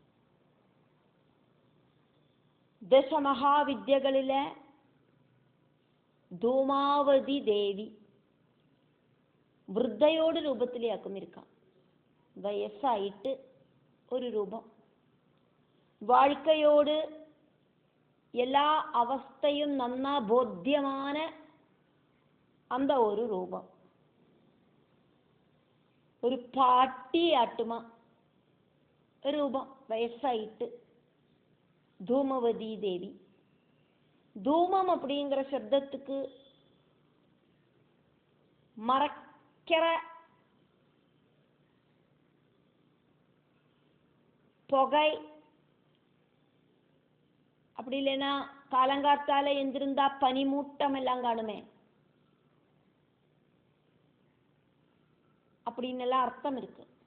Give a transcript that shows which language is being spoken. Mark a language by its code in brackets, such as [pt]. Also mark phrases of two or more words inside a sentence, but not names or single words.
[ta] தசமகா வித்யகளில தூமாவதி தேவி விருத்தையோடு ரூபத்திலேயாக்கும் இருக்கான். வயசாயிட்டு ஒரு ரூபம், வாழ்க்கையோடு எல்லா அவஸ்தையும் நன்னா போத்தியமான அந்த ஒரு ரூபம். [ml] ഒരു പാട്ടിയാട്ടുമ രൂപം, വയസ്സായിട്ട്. [ta] தூமவதி தேவி. தூமம் அப்படிங்கிற சப்தத்துக்கு மறைக்கிற புகை, அப்படி இல்லைன்னா காலங்காத்தால எந்திருந்தா பனிமூட்டம் எல்லாம் காணுமே, அப்படின்னு எல்லாம் அர்த்தம் இருக்கு.